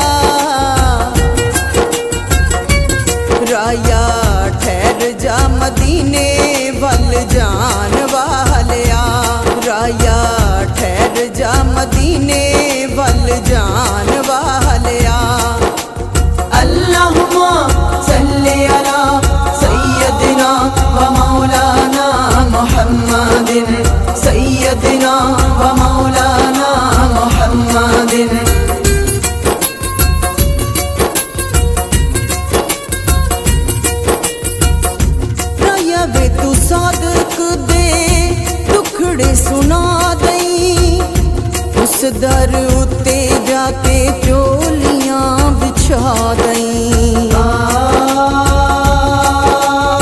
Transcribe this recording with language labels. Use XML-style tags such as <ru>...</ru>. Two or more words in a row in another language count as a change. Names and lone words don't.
<pa>راہیا ٹھہر جا مدینے ول جان والیا، راہیا ٹھہر جا مدینے ول جان والیا.</pa> <ar>اللهم صل على سيدنا ومولانا محمد، سيدنا ومولانا محمد.</ar> <pa>راہیا وے توں صادق دے دکھڑے سنا دئیں، اس در اتے جا کے جھولیاں وچھا دئیں.</pa>